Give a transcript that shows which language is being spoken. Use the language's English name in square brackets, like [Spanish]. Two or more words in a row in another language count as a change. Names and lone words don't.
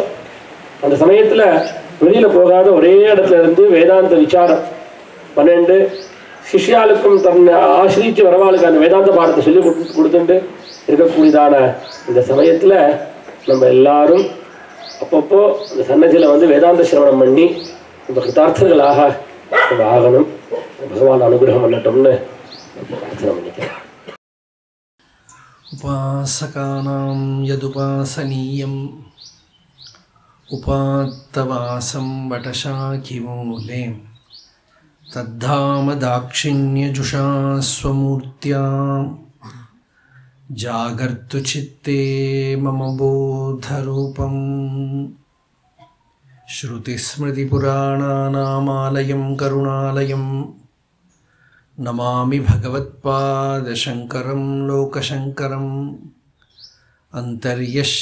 [Tamil] அந்த சமயத்துல வெளியில போகாத ஒரே இடத்துல இருந்து வேதாந்த விசாரம் 12 சிஷ்யாளுக்கும் தன்னை ஆசிரிச்சு வரவாளுக்கு அந்த வேதாந்த பாடத்தை சொல்லி கொடுத்துட்டு இருக்கக்கூடியதான இந்த சமயத்துல நம்ம எல்லாரும் அப்பப்போ இந்த சன்னதியில வந்து வேதாந்த சிரவணம் பண்ணி நம்ம கிருத்தார்த்தர்களாக நம்ம ஆகணும். பகவான் அனுகிரகம் பண்ணட்டோம்னு பிரார்த்தனை பண்ணிக்கிறேன். [Sanskrit] उपासकानां यदुपासनीयम् उपात्तवासं वटशाखिमूले तद्धामदाक्षिण्यजुषा स्वमूर्त्यां जागर्तु चित्ते मम बोधरूपम् श्रुतिस्मृतिपुराणानामालयं करुणालयं नमामि भगवत्पादशङ्करं लोकशङ्करम् अन्तर्यस्य